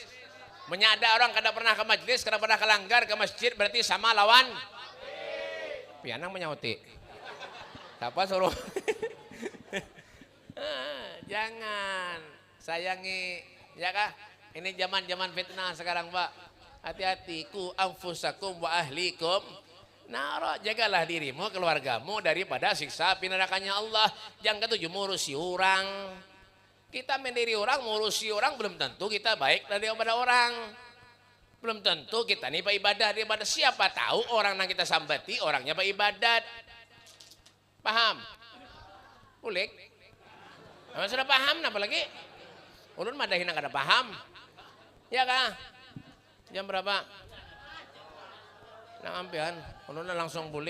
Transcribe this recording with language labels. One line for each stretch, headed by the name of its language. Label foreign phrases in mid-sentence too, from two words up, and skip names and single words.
Banjar: Menyada orang kada pernah ke majelis, kada pernah kelanggar ke masjid berarti sama lawan. Pianang menyauti. Siapa suruh? Jangan sayangi, ya kah? Ini zaman-zaman fitnah sekarang Pak. Hati-hati
Arabic: قوا أنفسكم وأهليكم.
Banjar: Nara, jagalah dirimu, keluargamu daripada siksa api nerakanya Allah. Jangan ketujuh ngurusi orang. Kita mendiri orang, ngurusi orang belum tentu kita baik daripada orang. Belum tentu kita nih ibadah daripada siapa tahu orang yang kita sambati orangnya ibadat. Paham? Ulik? Sudah paham apa lagi? Ulun madahin yang kada paham. Ya kah? Jam berapa? Nang ampian, ulun langsung bulik.